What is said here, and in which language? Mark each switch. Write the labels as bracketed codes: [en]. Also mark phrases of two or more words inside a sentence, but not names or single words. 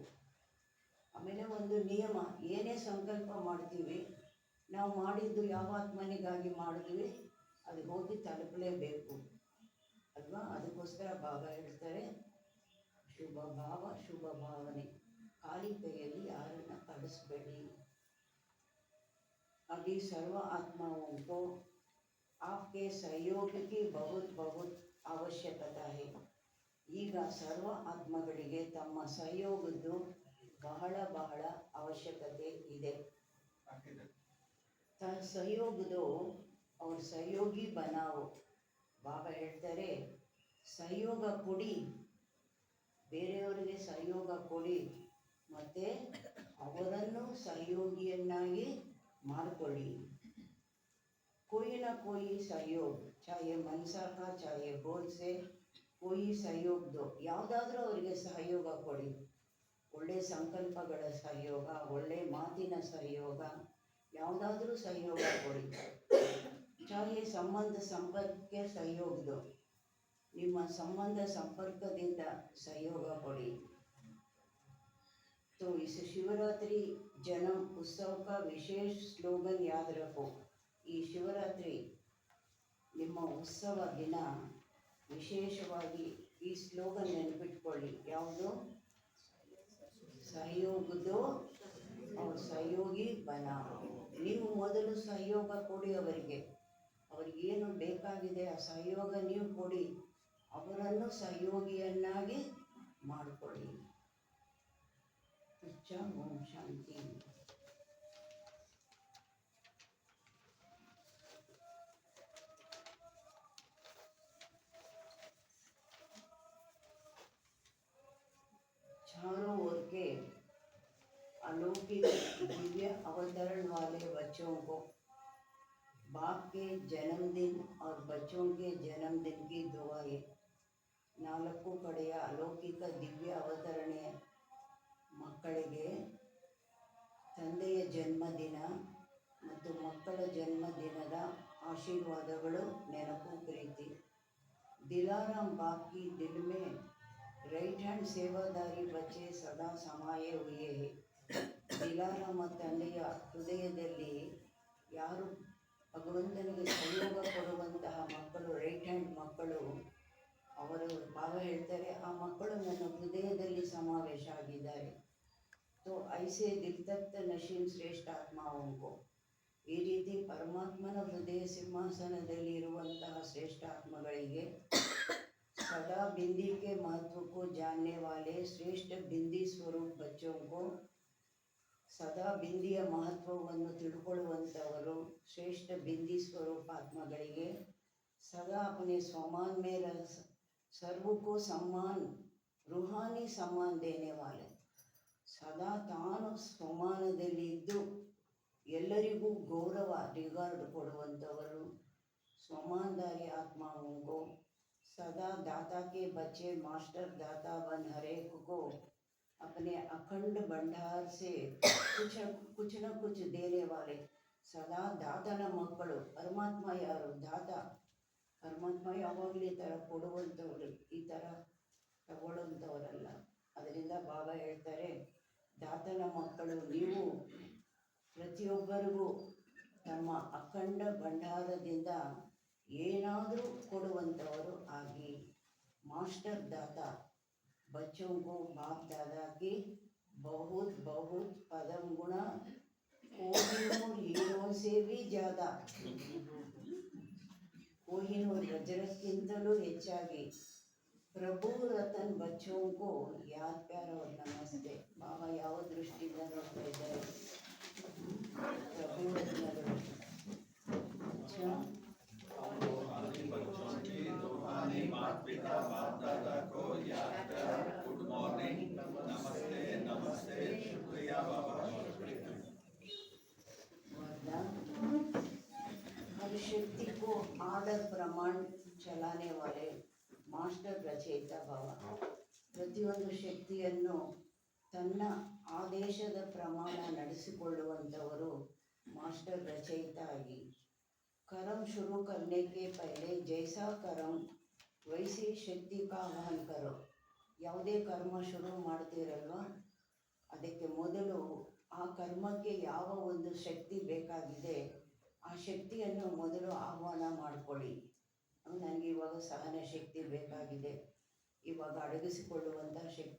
[kn] ಆಮೇಲೆ ಒಂದು ನಿಯಮ, ಏನೇ ಸಂಕಲ್ಪ ಮಾಡ್ತೀವಿ, ನಾವು ಮಾಡಿದ್ದು ಯಾವ ಆತ್ಮನಿಗಾಗಿ ಮಾಡಿದ್ವಿ ಅದು ಹೋಗಿ ತಲುಪಲೇಬೇಕು ಅಲ್ವಾ. ಅದಕ್ಕೋಸ್ಕರ ಬಾಬಾ ಹೇಳ್ತಾರೆ, ಶುಭ ಭಾವ, ಶುಭ ಭಾವನೆ, ಖಾಲಿ ಕೈಯಲ್ಲಿ ಯಾರನ್ನ ಕಳಿಸ್ಬೇಡಿ. [hi] अभी सर्व आत्माओं को आपके सहयोग की बहुत ಅವಶ್ಯಕತೆ है. [kn] ಈಗ ಸರ್ವ ಆತ್ಮಗಳಿಗೆ ತಮ್ಮ ಸಹಯೋಗದ್ದು ಬಹಳ ಅವಶ್ಯಕತೆ ಇದೆ. [hi] सहयोग दो और सहयोगी बनाओ. [kn] ಬಾಬಾ ಹೇಳ್ತಾರೆ, ಸಹಯೋಗ ಕೊಡಿ, ಬೇರೆಯವರಿಗೆ ಸಹಯೋಗ ಕೊಡಿ, ಮತ್ತು ಅವರನ್ನು ಸಹಯೋಗಿಯನ್ನಾಗಿ ಮಾಡಿಕೊಳ್ಳಿ. [hi] कोई ना कोई सहयोग, चाहे मनसा का चाहे बोल से कोई सहयोग दो. [kn] ಯಾವುದಾದ್ರೂ ಅವರಿಗೆ ಸಹಯೋಗ ಕೊಡಿ. ಒಳ್ಳೆ ಸಂಕಲ್ಪಗಳ ಸಹಯೋಗ, ಒಳ್ಳೆ ಮಾತಿನ ಸಹಯೋಗ, ಯಾವುದಾದ್ರೂ ಸಹಯೋಗ ಕೊಡಿ. [hi] चाहे संबंध संपर्क के सहयोग दो. [kn] ನಿಮ್ಮ ಸಂಬಂಧ ಸಂಪರ್ಕದಿಂದ ಸಹಯೋಗ ಕೊಡಿ. [hi] तो इस शिवरात्रि जन्म उत्सव का विशेष स्लोगन याद रखो. [kn] ಈ ಶಿವರಾತ್ರಿ ನಿಮ್ಮ ಉತ್ಸವ ದಿನ ವಿಶೇಷವಾಗಿ ಈ ಸ್ಲೋಗನ್ ನೆನಪಿಟ್ಕೊಳ್ಳಿ. [hi] ಯಾವುದು? सहयोग दो और सहयोगी बनाओ. [kn] ನೀವು ಮೊದಲು ಸಹಯೋಗ ಕೊಡಿ ಅವರಿಗೆ, ಅವ್ರಿಗೇನು ಬೇಕಾಗಿದೆ ಆ ಸಹಯೋಗ ನೀವು ಕೊಡಿ, ಅವರನ್ನು ಸಹಯೋಗಿಯನ್ನಾಗಿ ಮಾಡಿಕೊಳ್ಳಿ. ಓಂ ಶಾಂತಿ. [hi] चारों ओर के अलौकिक दिव्य अवतरण वाले बच्चों को बाप के जन्मदिन और बच्चों के जन्मदिन की दुआएं. [kn] ನಾಲ್ಕು ಕಡೆಯ ಅಲೌಕಿಕ ದಿವ್ಯ ಅವತರಣೆ ಮಕ್ಕಳಿಗೆ ತಂದೆಯ ಜನ್ಮದಿನ ಮತ್ತು ಮಕ್ಕಳ ಜನ್ಮದಿನದ ಆಶೀರ್ವಾದಗಳು, ನೆನಪು, ಪ್ರೀತಿ. [hi] दिलाराम बाप की दिल में [en] right hand [hi] सेवाधारी बच्चे सदा समाये हुए हैं. [kn] ದಿಲಾರಾಮ ತಂದೆಯ ಹೃದಯದಲ್ಲಿ ಯಾರು ಭಗವಂತನಿಗೆ ಸಹಯೋಗ ಕೊಡುವಂತಹ ಮಕ್ಕಳು, [en] right hand [kn] ಮಕ್ಕಳು, ಅವರು ಬಾಬಾ ಹೇಳ್ತಾರೆ, ಆ ಮಕ್ಕಳು ನನ್ನ ಹೃದಯದಲ್ಲಿ ಸಮಾವೇಶ ಆಗಿದ್ದಾರೆ. [hi] तो ऐसे दिल तख्त नशीन श्रेष्ठ आत्माओं को. [kn] ಈ ರೀತಿ ಪರಮಾತ್ಮನ ಹೃದಯ ಸಿಂಹಾಸನದಲ್ಲಿ ಇರುವಂತಹ ಶ್ರೇಷ್ಠ ಆತ್ಮಗಳಿಗೆ [hi] सदा बिंदी के महत्व को जानने वाले श्रेष्ठ बिंदी स्वरूप बच्चों को [kn] ಸದಾ ಬಿಂದಿಯ ಮಹತ್ವವನ್ನು ತಿಳ್ಕೊಳ್ಳುವಂಥವರು ಶ್ರೇಷ್ಠ ಬಿಂದಿ ಸ್ವರೂಪ ಆತ್ಮಗಳಿಗೆ ಸದಾ [hi] अपने स्वमान में सर्व को सम्मान रूहानी सम्मान देने वाले [kn] ಸದಾ ತಾನು ಸ್ವಮಾನದಲ್ಲಿ ಇದ್ದು ಎಲ್ಲರಿಗೂ ಗೌರವ ರಿಗಾರ್ಡ್ ಕೊಡುವಂಥವರು [hi] स्वमानदारी आत्माओं को सदा दाता के बच्चे मास्टर दाता बन हरेक को अपने अखंड भंडार से कुछ न कुछ देने वाले सदा [kn] ದಾತನ ಮಕ್ಕಳು ಪರಮಾತ್ಮ ಯಾರು ದಾತ ಪರಮಾತ್ಮ ಯಾವಾಗಲೂ ಈ ಥರ ಕೊಡುವಂಥವ್ರು ಈ ಥರ ತಗೊಳ್ಳುವಂಥವರಲ್ಲ ಅದರಿಂದ ಬಾಬಾ ಹೇಳ್ತಾರೆ ದಾತನ ಮಕ್ಕಳು ನೀವು ಪ್ರತಿಯೊಬ್ಬರಿಗೂ ತಮ್ಮ ಅಖಂಡ ಭಂಡಾರದಿಂದ ಏನಾದರೂ ಕೊಡುವಂಥವರು ಆಗಿ ಮಾಸ್ಟರ್ [hi] दाता बच्चों को बाप दादा की बहुत बहुत पदम गुणा कोहिनूर हीरों से भी ज़्यादा कोहिनूर [kn] ವಜ್ರಕ್ಕಿಂತಲೂ ಹೆಚ್ಚಾಗಿ [hi] प्रभु रतन बच्चों को याद प्यार और नमस्ते बाबा [kn] ಯಾವ ದೃಷ್ಟಿಯಿಂದ ನೋಡ್ತಾ ಇದ್ದಾರೆ [hi] प्रभु रत्नಗಳು अच्छा बच्चों की रूहानी माता पिता बाप दादा को याद कर [en] good morning [hi] नमस्ते नमस्ते शुक्रिया बाबा हर शक्ति को आर्डर प्रमाण चलाने वाले [kn] ಮಾಸ್ಟರ್ ರಚಯಿತ ಭಾವ ಪ್ರತಿಯೊಂದು ಶಕ್ತಿಯನ್ನು ತನ್ನ ಆದೇಶದ ಪ್ರಮಾಣ ನಡೆಸಿಕೊಳ್ಳುವಂಥವರು ಮಾಸ್ಟರ್ ರಚಯಿತ ಆಗಿ [hi] कर्म शुरू करने के पहले जैसा कर्म वैसी शक्ति का आह्वान करो [kn] ಯಾವುದೇ ಕರ್ಮ ಶುರು ಮಾಡ್ತೀರಲ್ವ ಅದಕ್ಕೆ ಮೊದಲು ಆ ಕರ್ಮಕ್ಕೆ ಯಾವ ಒಂದು ಶಕ್ತಿ ಬೇಕಾಗಿದೆ ಆ ಶಕ್ತಿಯನ್ನು ಮೊದಲು ಆಹ್ವಾನ ಮಾಡಿಕೊಳ್ಳಿ ನನಗೆ ಇವಾಗ ಸಹನ ಶಕ್ತಿ ಬೇಕಾಗಿದೆ ಇವಾಗ ಅಡಗಿಸಿಕೊಳ್ಳುವಂಥ ಶಕ್ತಿ